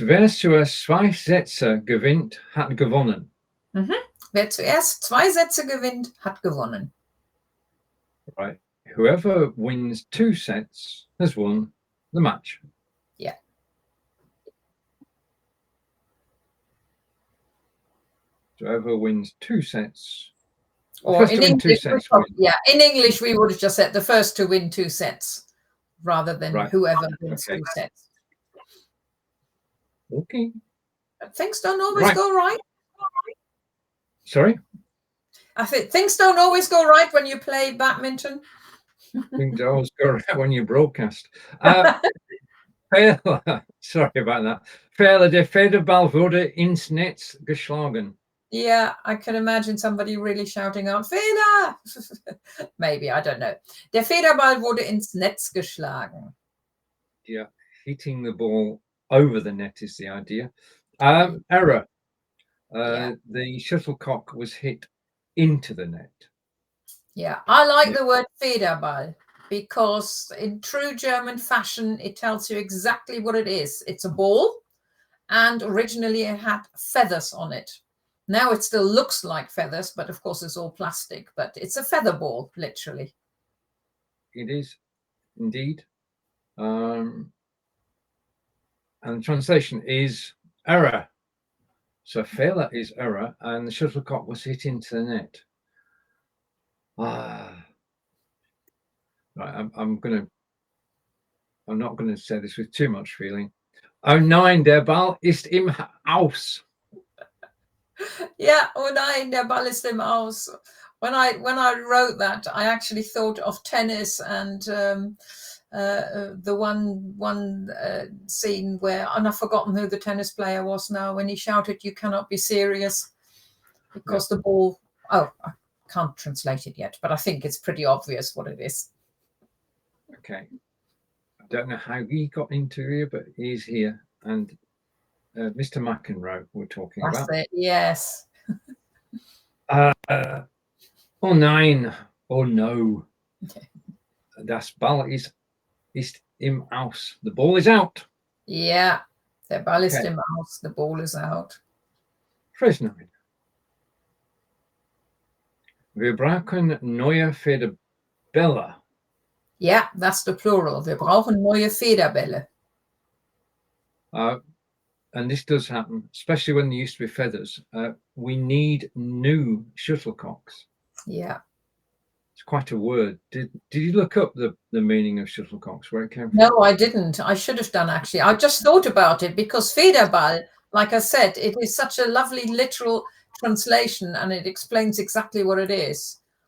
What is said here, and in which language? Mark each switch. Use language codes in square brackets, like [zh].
[de] Wer zuerst 2 Sätze gewinnt, hat gewonnen. Wer zuerst 2 Sätze gewinnt, hat gewonnen. [en] Right. Whoever wins 2 sets has won the match. Yeah. Whoever wins 2 sets. Or in English, in English, we would have just said the first to win 2 sets rather than whoever wins 2 sets. Okay. But things don't always go right. Sorry? I think things don't always go right when you play badminton. Things always go right when you broadcast. Fehler. Sorry about that. Fehler. [de] Der Federball wurde ins Netz geschlagen. [en] Yeah, I can imagine somebody really shouting out, Fehler! Maybe, I don't know. [de] Der Federball wurde ins Netz geschlagen. [en] Yeah, hitting the ball over the net is the idea. Error. the shuttlecock was hit into the net. Yeah, I like the word Federball because in true German fashion, it tells you exactly what it is. It's a ball, and originally it had feathers on it. Now it still looks like feathers, but of course it's all plastic, but it's a feather ball, literally. It is indeed. And the translation is error. So Fehler is error, and the shuttlecock was hit into the net. Right, I'm not going to say this with too much feeling. [de] Oh nein, der Ball ist im Aus. Yeah, oh nein, der Ball ist im Aus. [en] When I wrote that, I actually thought of tennis and the one scene where, and I've forgotten who the tennis player was now, when he shouted, "You cannot be serious," because the ball. Oh, I can't translate it yet, but I think it's pretty obvious what it is. Okay, I don't know how he got into here, but he's here, and Mr. McEnroe we're talking about. That's it. Yes. [de] Oh nein, [en] oh no. [de] Das Ball ist im Aus. [en] The ball is out. [de] Yeah, der Ball ist im Aus. [en] The ball is out. Phrase 9. [de] Wir brauchen neue Federbälle. [en] Yeah, that's the plural. [de] Wir brauchen neue Federbälle. [en] And this does happen, especially when there used to be feathers. We need new shuttlecocks. Yeah. It's quite a word. Did you look up the meaning of shuttlecocks, where it came from? No, I didn't. I should have done, actually. I just thought about it because Federball, like I said, it is such a lovely literal translation and it explains exactly what it is.